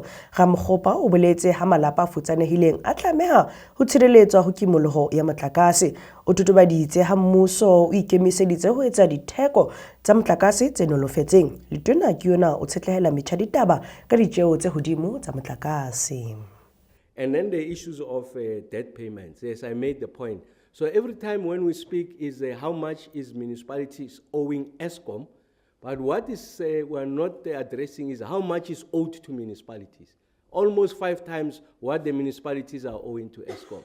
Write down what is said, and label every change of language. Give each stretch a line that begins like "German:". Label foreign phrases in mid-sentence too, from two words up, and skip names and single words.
Southern Sotho: Ramokgopa o boletse ha malapa a futsanehileng a tlameha ho tshireletswa ho kimollo ya motlakase. O totobaditse ha mmuso o ikemiseditse ho etsa ditheko tsa motlakase tse nolofetseng. Letona ke yona o tshetlehela metjha ditaba ka ditjeo tse hodimo tsa motlakase.
English: And then the issues of debt payments, yes, I made the point. So every time when we speak is how much is municipalities owing Eskom, but what is we're not addressing is how much is owed to municipalities. Almost 5 times what the municipalities are owing to Eskom.